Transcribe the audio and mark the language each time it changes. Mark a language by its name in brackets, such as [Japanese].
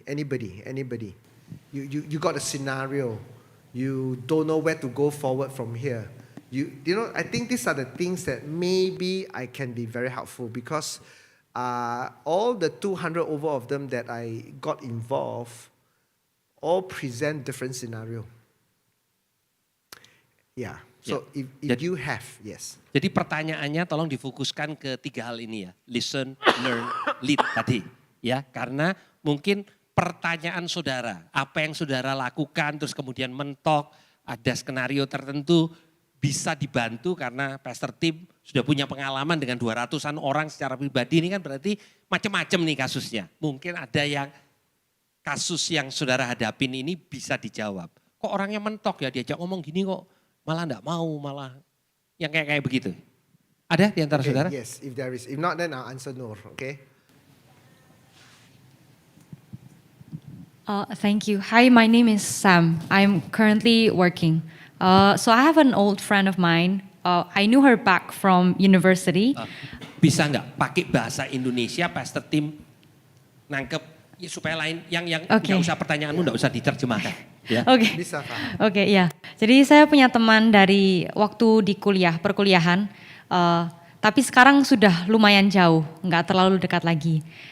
[English] Anybody? You got a scenario. You don't know where to go forward from here. You know, I think these are the things that maybe I can be very helpful because all the 200 over of them that I got involved all present different scenario. Yeah. So if you have, yes. [Indonesian] Jadi pertanyaannya tolong difokuskan ke 3 hal ini ya. Listen, learn, lead tadi. Ya, karena mungkin pertanyaan saudara, apa yang saudara lakukan terus kemudian mentok, ada skenario tertentu bisa dibantu karena Pastor Tim sudah punya pengalaman dengan 200-an orang secara pribadi, ini kan berarti macam-macam nih kasusnya. Mungkin ada yang kasus yang saudara hadapin ini bisa dijawab. Kok orangnya mentok ya, diajak ngomong gini kok malah enggak mau, malah yang kayak begitu. Ada di antara saudara? [English] Yes, if there is. If not, then I'll answer no, okay? Thank you. Hi, my name is Sam. I'm currently working. So I have an old friend of mine. I knew her back from university. [Indonesian] Bisa nggak pakai bahasa Indonesia, Pastor Tim nangkep ya, supaya lain yang nggak usah pertanyaanmu nggak usah diterjemahkan. Ya. Oke. Bisa, Pak. Oke, ya. Jadi saya punya teman dari waktu di perkuliahan. Tapi sekarang sudah lumayan jauh, nggak terlalu dekat lagi.